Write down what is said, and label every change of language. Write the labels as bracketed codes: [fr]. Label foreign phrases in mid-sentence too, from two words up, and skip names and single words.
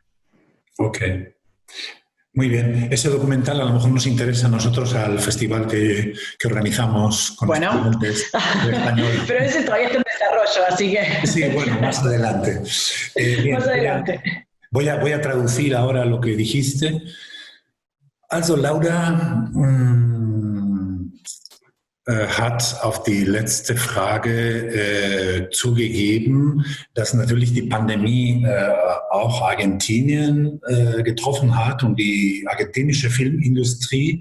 [es] Ok. Muy bien. Ese documental a lo mejor nos interesa a nosotros al festival que organizamos con los estudiantes de español. Pero ese todavía está en desarrollo, así que... Sí, bueno, más adelante. Bien, más adelante. Voy a traducir ahora lo que dijiste. [de] Also Laura hat auf die letzte Frage zugegeben, dass natürlich die Pandemie auch Argentinien getroffen hat und die argentinische Filmindustrie.